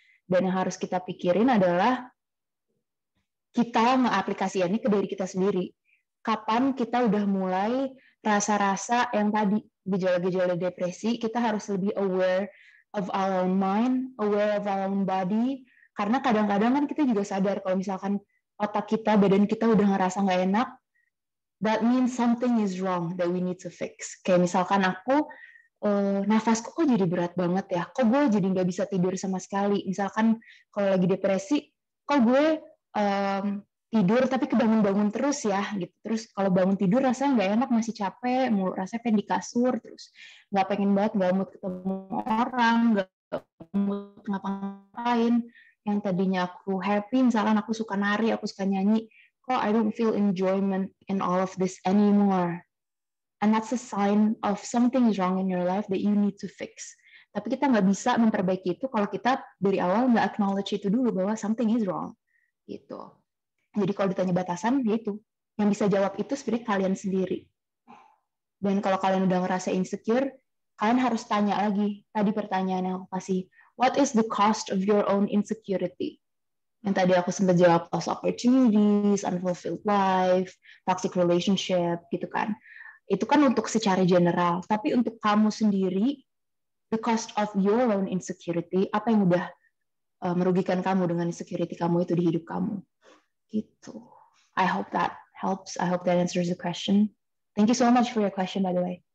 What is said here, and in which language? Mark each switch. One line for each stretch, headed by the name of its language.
Indonesian: Dan yang harus kita pikirin adalah kita mengaplikasikannya ke diri kita sendiri. Kapan kita udah mulai rasa-rasa yang tadi gejala-gejala depresi, kita harus lebih aware
English: of our own mind, aware of our own body.
Indonesian: Karena kadang-kadang kan kita juga sadar kalau misalkan otak kita, badan kita udah ngerasa nggak enak,
English: that means something is wrong that we need to fix.
Indonesian: Kayak misalkan aku, nafasku kok jadi berat banget ya, kok gue jadi nggak bisa tidur sama sekali. Misalkan kalau lagi depresi, kok gue tidur tapi kebangun-bangun terus ya gitu. Terus kalau bangun tidur rasanya nggak enak, masih capek, mau rasanya pengen di kasur, terus nggak pengen banget, nggak mood ketemu orang, nggak mood ngapa-ngapain. Yang tadinya aku happy, misalkan aku suka nari, aku suka nyanyi, kok
English: I don't feel enjoyment in all of this anymore. And that's a sign of something is wrong in your life that you need to fix.
Indonesian: Tapi kita nggak bisa memperbaiki itu kalau kita dari awal nggak acknowledge itu dulu bahwa
English: something is wrong.
Indonesian: Gitu. Jadi kalau ditanya batasan, ya itu. Yang bisa jawab itu sebenarnya kalian sendiri. Dan kalau kalian udah ngerasa insecure, kalian harus tanya lagi. Tadi pertanyaan yang aku kasih,
English: what is the cost of your own insecurity?
Indonesian: Yang tadi aku sempat jawab,
English: lost opportunities, unfulfilled life, toxic relationship,
Indonesian: gitu kan. Itu kan untuk secara general. Tapi untuk kamu sendiri,
English: the cost of your own insecurity,
Indonesian: apa yang udah merugikan kamu dengan insecurity kamu itu di hidup kamu. Gitu.
English: I hope that helps. I hope that answers the question. Thank you so much for your question, by the way.